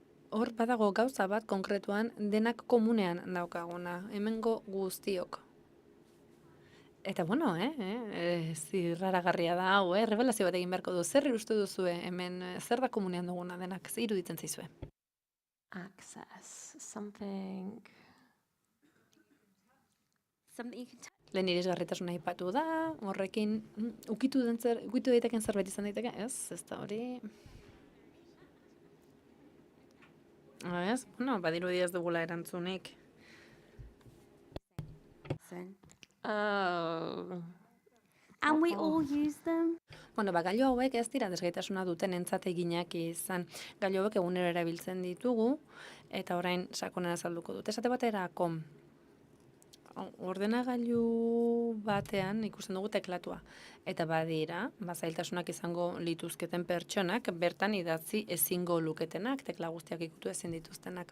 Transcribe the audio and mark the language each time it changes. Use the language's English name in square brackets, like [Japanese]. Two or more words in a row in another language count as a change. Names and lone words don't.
[Basque] hor badago gauza bat konkretuan denak komunean daukaguna, hemengo guztiok. Eta bueno, zirraragarria da hau, revelazio bat egin beharko du. Zer uste duzue hemen, zer da komunean duguna denak, zer iruditzen zaizue? [English] Access. Something. Something you can touch. [Basque] Lehen irisgarritasuna aipatu da, horrekin ukitu daiteken zerbait izan daiteke, ez da hori. Ez, bueno, badirudi ez dugula erantzunik. Oh. [English] And we all use them. [Basque] Bueno, gailu hauek ez dira desgaitasuna duten entzat eginak izan. Gailu hauek egunero erabiltzen ditugu, eta orain sakonen azalduko dut. Esate baterako, ordenagailu batean ikusten dugu teklatua. Eta badira, zailtasunak izango lituzketen pertsonak, bertan idatzi ezingo luketenak, tekla guztiak ikutu ezin dituztenak.